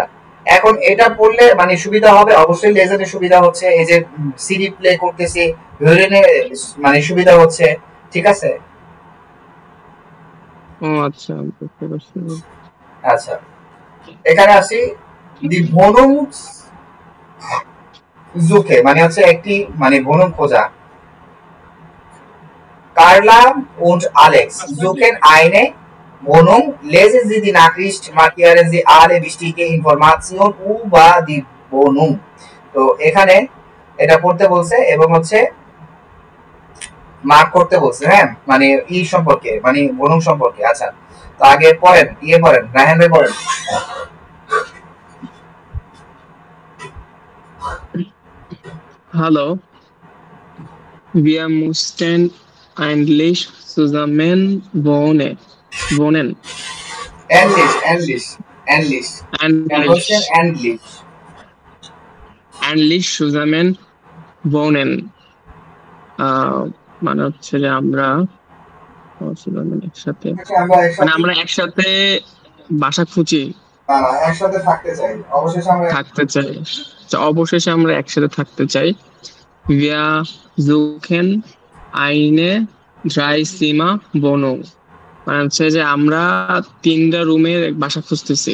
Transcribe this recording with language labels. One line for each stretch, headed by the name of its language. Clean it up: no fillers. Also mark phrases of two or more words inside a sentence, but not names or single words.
Bangla: এখন এটা পড়লে মানে সুবিধা হবে, অবশ্যই লেজেন্ডে সুবিধা হচ্ছে, এই যে
English: CD play
Bangla: করতেছি ভিওরেনে মানে সুবিধা হচ্ছে। ঠিক আছে। ও আচ্ছা বুঝতে পারছি। আচ্ছা এখানে আসি,
German: die Wohnung suchen
Bangla: মানে হচ্ছে একটি মানে ভনুম খোঁজা।
German: Carla und Alex suchen eine Wohnung. Lesen Sie die Nachricht, markieren Sie alle wichtige Informationen über die Wohnung.
Bangla: তো এখানে এটা পড়তে বলছে এবং হচ্ছে মার্ক করতে বলছে, হ্যাঁ মানে ই সম্পর্কে মানে ভনুম সম্পর্কে। আচ্ছা তো আগে পড়েন, পড়েন রায়হান ভাই পড়েন।
German: Hallo, wir mussten eigentlich zusammen wohnen. Endlich zusammen wohnen.
Bangla: মানে হচ্ছে যে আমরা একসাথে মানে আমরা একসাথে বাসা খুঁজি, একসাথে থাকতে চাই, অবশেষে আমরা থাকতে চাই, অবশেষে আমরা একসাথে থাকতে চাই।
German: Wir suchen eine Dreizimmer-Wohnung,
Bangla: মানে হচ্ছে যে আমরা 3টা রুমের বাসা খুঁজতেছি।